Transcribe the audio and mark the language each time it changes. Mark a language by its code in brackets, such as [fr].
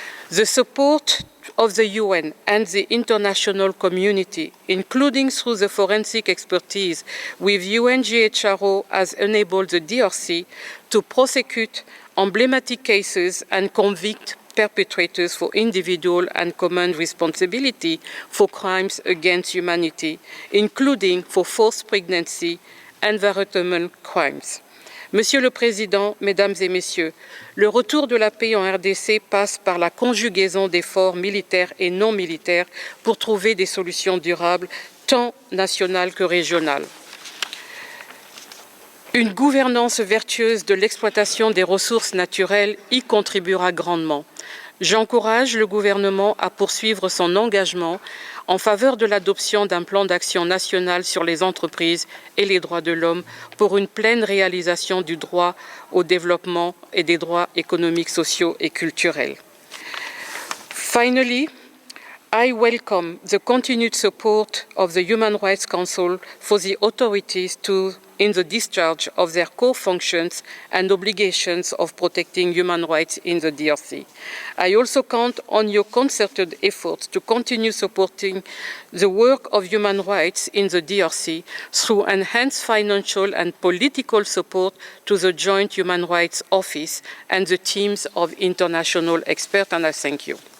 [en] The support of the UN and the international community, including through the forensic expertise with UNGHRO, has enabled the DRC to prosecute emblematic cases and convict perpetrators for individual and common responsibility for crimes against humanity, including for forced pregnancy and environmental crimes. [fr] Monsieur le Président, Mesdames et Messieurs, le retour de la paix en RDC passe par la conjugaison d'efforts militaires et non militaires pour trouver des solutions durables, tant nationales que régionales. Une gouvernance vertueuse de l'exploitation des ressources naturelles y contribuera grandement. J'encourage le gouvernement à poursuivre son engagement en faveur de l'adoption d'un plan d'action national sur les entreprises et les droits de l'homme pour une pleine réalisation du droit au développement et des droits économiques, sociaux et culturels. [en] Finally, I welcome the continued support of the Human Rights Council for the authorities in the discharge of their core functions and obligations of protecting human rights in the DRC. I also count on your concerted efforts to continue supporting the work of human rights in the DRC through enhanced financial and political support to the Joint Human Rights Office and the teams of international experts, and I thank you.